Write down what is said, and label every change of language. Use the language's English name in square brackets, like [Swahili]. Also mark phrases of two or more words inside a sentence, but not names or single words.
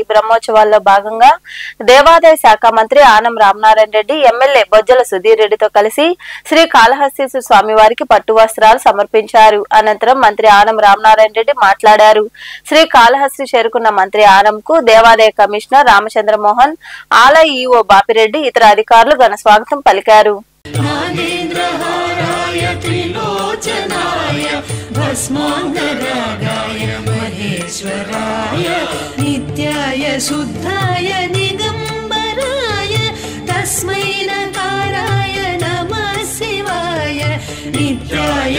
[Telugu] బ్రహ్మోత్సవాల్లో భాగంగా దేవాదాయ శాఖ మంత్రి ఆనం రామనారాయణ రెడ్డి, ఎమ్మెల్యే బొజ్జల సుధీర్ రెడ్డితో కలిసి శ్రీ కాళహస్తీశ్వర స్వామివారికి పట్టు వస్త్రాలు సమర్పించారు. అనంతరం మంత్రి ఆనం రామనారాయణ రెడ్డి మాట్లాడారు. శ్రీ కాళహస్తి చేరుకున్న మంత్రి ఆనంకు దేవాదాయ కమిషనర్ రామచంద్ర మోహన్, ఆలయ ఈవో బాపిరెడ్డి, ఇతర అధికారులు ఘన స్వాగతం పలికారు. [Sanskrit] भस्मांगरागाय महेश्वराय नित्याय शुद्धाय दिगंबराय तस्मै नकाराय नमः शिवाय नित्याय